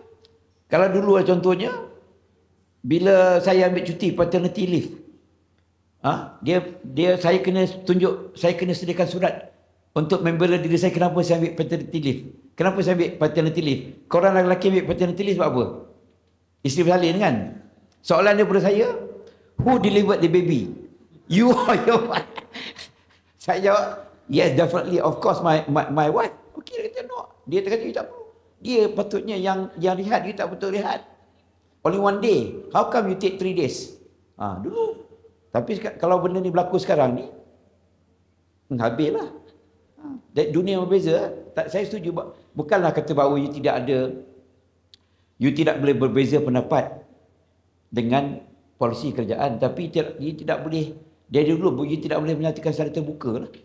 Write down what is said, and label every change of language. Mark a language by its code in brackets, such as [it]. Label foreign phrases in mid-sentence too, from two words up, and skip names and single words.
[ms] Kalau dulu contohnya bila saya ambil cuti [en] paternity leave. [ms] Saya kena tunjuk, saya kena sediakan surat untuk membela diri saya kenapa saya ambil [en] paternity leave. [ms] Kenapa saya ambil [en] paternity leave? [ms] Korang lelaki ambil [en] paternity leave [ms] sebab apa? Isteri bersalin kan? Soalan daripada saya, [en] who delivered the baby? You or your wife? [ms] Saya jawab, [en] yes definitely, of course my wife. [ms] Okey, dia kata no. Dia kata you tak perlu. Dia patutnya yang rehat, you tak betul rehat. [en] Only one day. How come you take 3 days? [ms] Dulu. Tapi kalau benda ni berlaku sekarang ni, habislah. Dunia berbeza. Saya setuju. Bukanlah kata bahawa you tidak boleh berbeza pendapat dengan polisi kerajaan, tapi you tidak boleh, dari dulu you tidak boleh menyatakan secara terbuka lah.